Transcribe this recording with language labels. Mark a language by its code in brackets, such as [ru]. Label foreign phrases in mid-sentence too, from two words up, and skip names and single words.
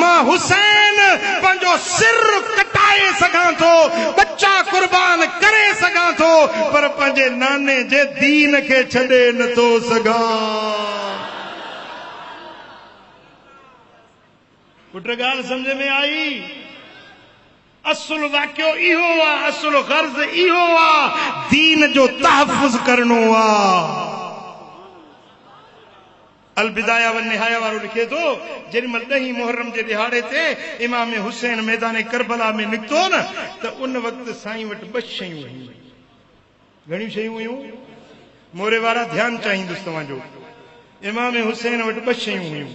[sd] मां हुसैन पंहिंजो सिर कटाए सघां थो, बच्चा कुर्बान करे सघां थो, पर पंहिंजे नाने जे दीन खे छॾे नथो सघां। पुट ॻाल्हि सम्झ में आई? असुल वाक़ियो इहो आहे, असुल गर्ज़ इहो आहे, दीन जो तहफ़ुज़ करणो आहे। अल बिदाया व निहाया वारो लिखे थो, जेॾीमहिल 10 मुहर्रम जे ॾिहाड़े ते इमाम हुसैन मैदान करबला में निकितो न, त उन वक़्तु साईं वटि 2 शयूं हुयूं। घणी शयूं हुयूं। मोरे वारा ध्यानु चाहींदुसि तव्हांजो। इमाम हुसैन वटि ॿ शयूं हुयूं।